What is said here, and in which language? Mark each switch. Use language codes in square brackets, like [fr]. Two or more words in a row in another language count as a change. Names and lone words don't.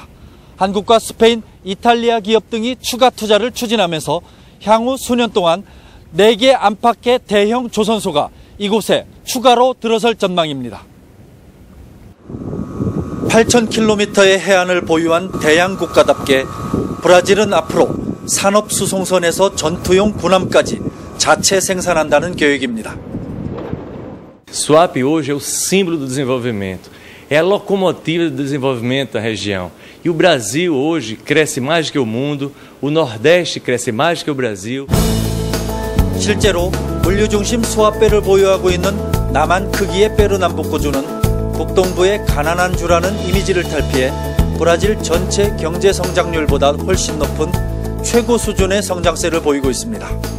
[ko] 한국과 스페인, 이탈리아 기업 등이 추가 투자를 추진하면서 향후 수년 동안 4개 안팎의 대형 조선소가 이곳에 추가로 들어설 전망입니다. 8,000km의 해안을 보유한 대양 국가답게 브라질은 앞으로 산업 수송선에서 전투용 군함까지 자체 생산한다는 계획입니다. [pt] Suape hoje é o símbolo do desenvolvimento, é a locomotiva do desenvolvimento da região. E o Brasil hoje cresce mais que o mundo, o Nordeste cresce mais que o Brasil. [ko] 실제로 물류 중심 수아페를 보유하고 있는 남한 크기의 페르남부코주는 북동부의 가난한 주라는 이미지를 탈피해 브라질 전체 경제 성장률보다 훨씬 높은 최고 수준의 성장세를 보이고 있습니다.